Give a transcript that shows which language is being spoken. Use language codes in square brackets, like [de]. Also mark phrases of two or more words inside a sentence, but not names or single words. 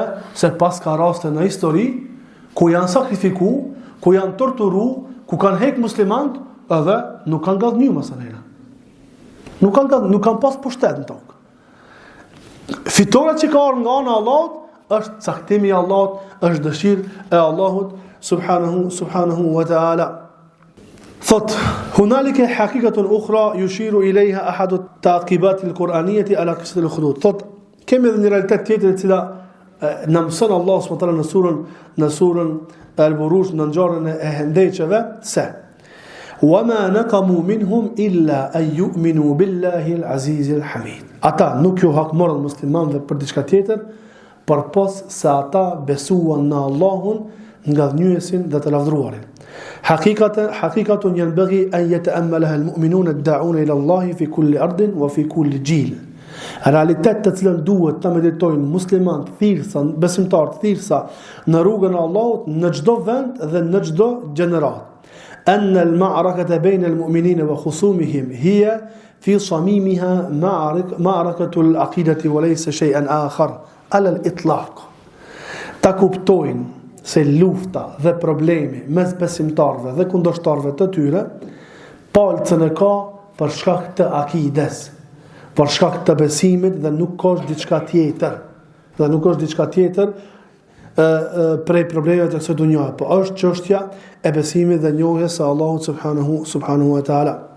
[sq] Se pas ka raste në histori ku janë sakrifikuar, ku janë torturuar, ku kanë hek muslimanët, edhe nuk kanë gallënyer masanera. Nuk kanë pas pushtet në tokë. Fitoria që ka ardhur nga ana e Allahut është caktimi i Allahut, është dëshirë e Allahut [ar] سبحانه وتعالى. Thot, هنالك حقيقة أخرى يشير إليها أحد التعقيبات القرآنية على قصة الأخدود. [sq] Thot, kemi edhe një realitet tjetër e cila na mëson Allah [ar] سبحانه وتعالى [sq] në surën Al-Buruj, në ngjarjen e hendejqeve, se [ar] وَمَا نَقَمُوا مِنْهُمْ إِلَّا أَنْ يُؤْمِنُوا بِاللَّهِ الْعَزِيزِ الْحَمِيدِ. [sq] Ata nuk ju hakmorën muslimanëve për diçka tjetër, përpos se ata besuan në Allahun, nga dhënjuesin dhe të lavdëruarin. [ar] حقيقة ينبغي أن يتأملها المؤمنون الداعون إلى الله في كل أرض وفي كل جيل. [sq] Realitet të cilën duhet ta meditojnë muslimanët thirrsa, besimtarët thirrsa në rrugën e Allahut në çdo vend dhe në çdo gjenerat. [ar] أن المعركة بين المؤمنين وخصومهم هي في صميمها معركة العقيدة وليس شيئا آخر على الإطلاق. [sq] Ta kuptojnë se lufta dhe problemi mes besimtarëve dhe kundërshtarëve të tyre palcën e ka për shkak të akides, për shkak të besimit dhe nuk ka diçka tjetër. Dhe nuk është diçka tjetër prej problemeve të kësaj dunjaje, po është çështja e besimit dhe njohjes së Allahut [ar] سبحانه وتعالى.